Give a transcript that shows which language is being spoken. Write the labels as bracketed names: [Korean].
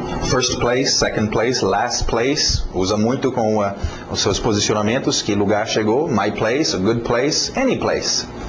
[English] First place, second place, last place. [Portuguese] Usa muito com os seus posicionamentos. Que lugar chegou? [English] My place, a good place, any place.